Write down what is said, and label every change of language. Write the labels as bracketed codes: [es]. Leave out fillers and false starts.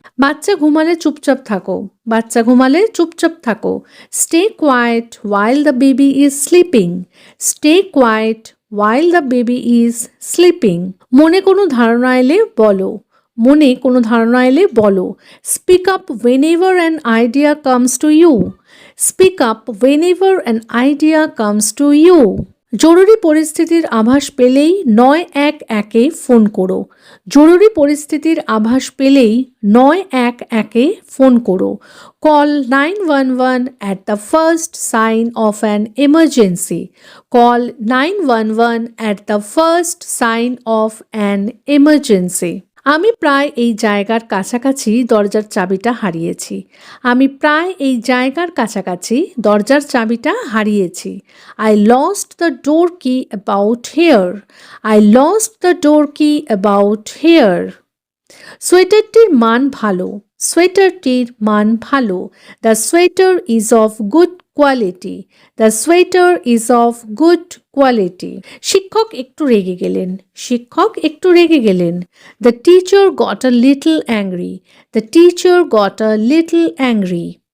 [bn] বাচ্চা ঘুমালে চুপচাপ থাকো, বাচ্চা ঘুমালে চুপচাপ থাকো। [en] Stay quiet while the baby is sleeping, stay quiet while the baby is sleeping. [bn] মনে কোনো ধারণা এলে বলো, মনে কোনো ধারণা এলে বলো। [en] Speak up whenever an idea comes to you, speak up whenever an idea comes to you। [bn] জরুরি পরিস্থিতির আভাস পেলেই 911-এ ফোন করো, জরুরি পরিস্থিতির আভাস পেলেই 911-এ ফোন করো। [en] Call 911 at the first sign of an emergency, call 911 at the first sign of an emergency। [bn] আমি প্রায় এই জায়গার কাছাকাছি দরজার চাবিটা হারিয়েছি, আমি প্রায় এই জায়গার কাছাকাছি দরজার চাবিটা হারিয়েছি। [en] I lost the door key about here, I lost the door key about here। [bn] সোয়েটারটির মান ভালো, সোয়েটারটির মান ভালো। [en] The sweater is of good quality, the sweater is of good quality. [bn] শিক্ষক একটু রেগে গেলেন, শিক্ষক একটু রেগে গেলেন। [en] The teacher got a little angry, the teacher got a little angry.